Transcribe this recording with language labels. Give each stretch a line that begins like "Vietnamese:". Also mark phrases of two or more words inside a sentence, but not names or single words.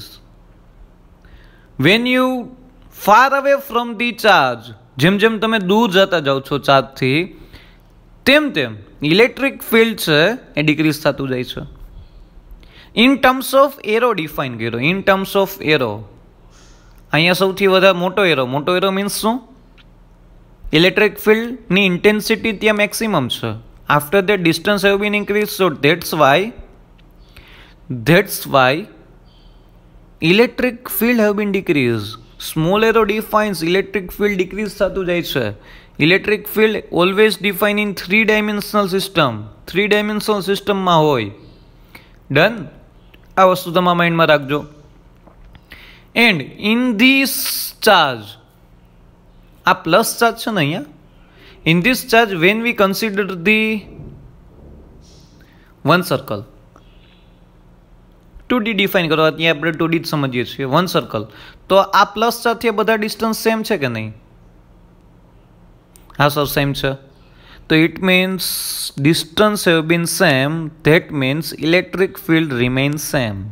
English: when you far away from the charge,
Gujarati: જેમ જેમ તમે દૂર જતા જાઓ છો ચાર્જથી, તેમ તેમ
English: electric field
Gujarati: છે એ ડિક્રીઝ થતું જાય છે.
English: in terms of arrow define કર્યો. in terms of arrow
Gujarati: અહીંયા સૌથી વધારે મોટો
English: arrow means
Gujarati: શું?
English: electric fieldની intensity
Gujarati: ત્યાં મેક્સિમમ છે.
English: After that, distance have been increased, so that's why electric field have been decreased. Small arrow defines electric field decrease
Gujarati: થતું જાય છે.
English: Electric field always defined in 3-dimensional system. 3-dimensional system
Gujarati: માં હોય.
English: Done?
Gujarati: આ વસ્તુ તમારા માઇન્ડમાં રાખજો.
English: And in this charge,
Gujarati: આ પ્લસ ચાર્જ છે ને અહીંયા,
English: in this charge when we consider the one circle,
Gujarati: 2D ડિફાઇન કરો, ત્યાં આપણે 2D જ સમજીએ છીએ,
English: one circle,
Gujarati: તો આ પ્લસ સાથે બધા
English: distance same
Gujarati: છે કે નહીં? હા સર સેમ છે.
English: તો it means distance have been same, that means electric field remain same.